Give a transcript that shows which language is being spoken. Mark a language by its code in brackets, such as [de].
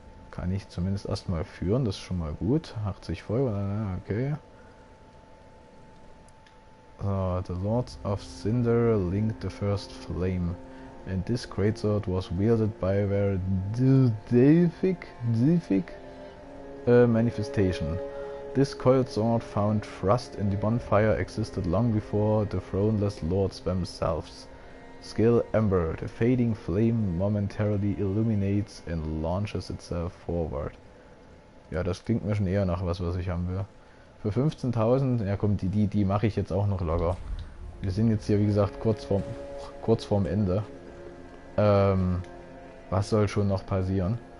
[de] Kann ich zumindest erstmal führen, das ist schon mal gut. 80 Feuer, okay. [en] So, the Lords of Cinder linked the first flame, and this greatsword was wielded by their Delphic manifestation. This coiled sword found thrust in the bonfire existed long before the throneless lords themselves. Skill Ember, the fading flame momentarily illuminates and launches itself forward. [de] Ja, das klingt mir schon eher nach was ich haben will. Für 15.000, ja komm, die mache ich jetzt auch noch locker. Wir sind jetzt hier, wie gesagt, kurz vorm Ende. Was soll schon noch passieren?